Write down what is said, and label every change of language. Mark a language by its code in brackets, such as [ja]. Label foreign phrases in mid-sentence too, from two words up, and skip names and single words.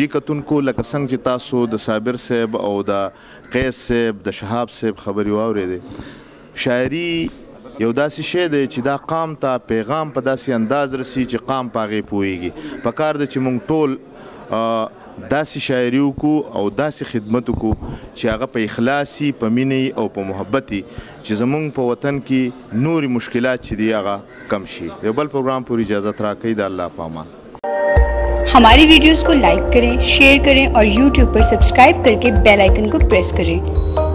[ps] جی کتونکو لکه څنګه چې تاسو د صابر صاحب او د قیس صاحب د شهاب صاحب خبرې واورېدې شاعري یو داسې شی دی چې دا قام ته پیغام په داسې انداز رسي چې قام په هغې پوهېږي پکار ده چې موږ ټول داسې شاعري وکړو او داسې خدمت وکړو چې هغه په اخلاصي په مینې او په محبت چې زموږ په وطن کې نورې مشکلات چې دي هغه کم شي یو بل پروګرام پورې اجازت راکوئ د الله په امان [ur] ہماری ویڈیوز کو لائک کریں شیئر کریں اور یوٹیوب پر سبسکرائب کرکے [en] bell icon [ur] کو پریس کریں